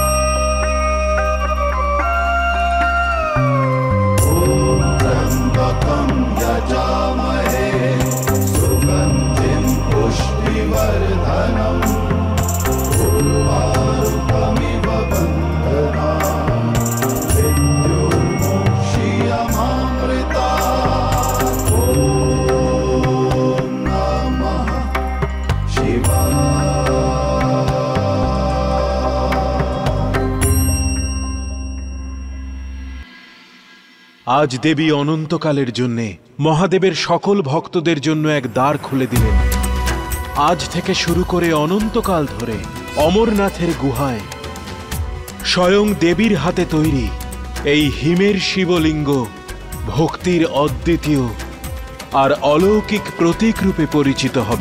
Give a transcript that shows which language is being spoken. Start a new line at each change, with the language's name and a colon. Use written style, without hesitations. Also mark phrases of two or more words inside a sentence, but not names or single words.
Sanskrit: ॐ त्र्यम्बकं यजामहे सुगन्धिं पुष्टिवर्धनम् उर्वारुकमिव बन्धनान् मृत्युर्मुक्षीयमामृतात्। ॐ नमः शिवाय।
Bangla: আজ দেবী অনন্তকালের জন্যে মহাদেবের সকল ভক্তদের জন্য এক দ্বার খুলে দিলেন। আজ থেকে শুরু করে অনন্তকাল ধরে অমরনাথের গুহায় স্বয়ং দেবীর হাতে তৈরি এই হিমের শিবলিঙ্গ ভক্তির অদ্বিতীয় আর অলৌকিক প্রতীক রূপে পরিচিত হবে।